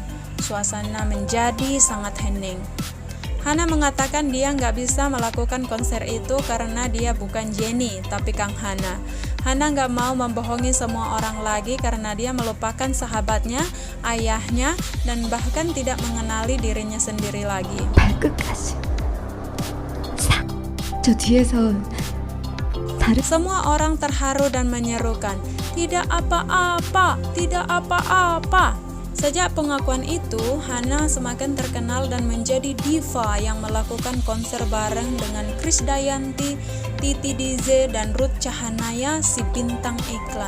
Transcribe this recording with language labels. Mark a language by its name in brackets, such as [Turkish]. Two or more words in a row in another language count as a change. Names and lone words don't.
[Indonesian] Suasana menjadi sangat hening. Hana mengatakan dia nggak bisa melakukan konser itu karena dia bukan Jenny, tapi Kang Hana. Hana nggak mau membohongi semua orang lagi karena dia melupakan sahabatnya, ayahnya, dan bahkan tidak mengenali dirinya sendiri lagi. [Korean] 발끝까지. 저 뒤에서 [Indonesian] Semua orang terharu dan menyerukan, "Tidak apa-apa, tidak apa-apa." Sejak pengakuan itu, Hana semakin terkenal dan menjadi diva yang melakukan konser bareng dengan Krisdayanti, Titi DJ, dan Ruth Cahanaya si bintang iklan.